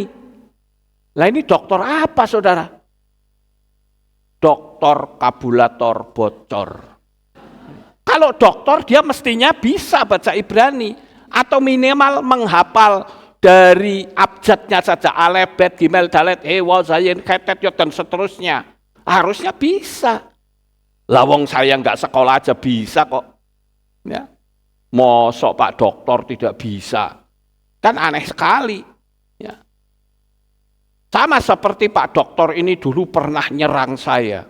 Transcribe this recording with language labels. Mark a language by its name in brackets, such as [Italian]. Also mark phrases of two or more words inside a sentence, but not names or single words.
[Indonesian] Lah ini doktor apa, saudara? Doktor kabulator bocor. Kalau doktor dia mestinya bisa baca Ibrani atau minimal menghafal dari abjadnya saja, [Hebrew] אלף, בית, גימל, דלת, וו, זין, חית, יוד, [Indonesian] dan seterusnya. Harusnya bisa. Lawang saya nggak sekolah aja bisa kok. Ya. Mosok Pak Doktor tidak bisa. Kan aneh sekali. Ya. Sama seperti Pak Doktor ini dulu pernah nyerang saya.